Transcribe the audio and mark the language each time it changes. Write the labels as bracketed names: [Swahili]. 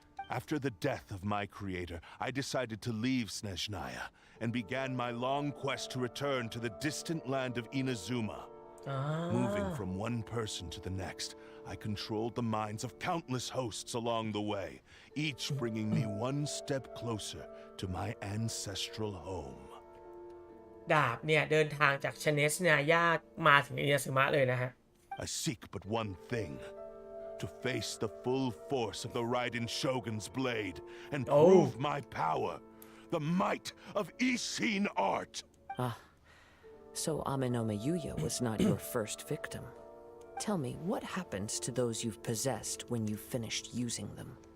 [English] After the death of my creator, I decided to leave Snezhnaya and began my long quest to return to the distant land of Inazuma. Moving from one person to the next, I controlled the minds of countless hosts along the way, each bringing me one step closer to my ancestral home. [Thai] ดาบเนี่ยเดินทางจากชเนสเนียมาถึงอินาซึมะเลยนะฮะ [English] I seek but one thing. To face the full force of the Raiden Shogun's blade and prove my power, the might of Ishin art. So Amenomeyuya was not your first victim. Tell me, what happens to those you've possessed when you've finished using them?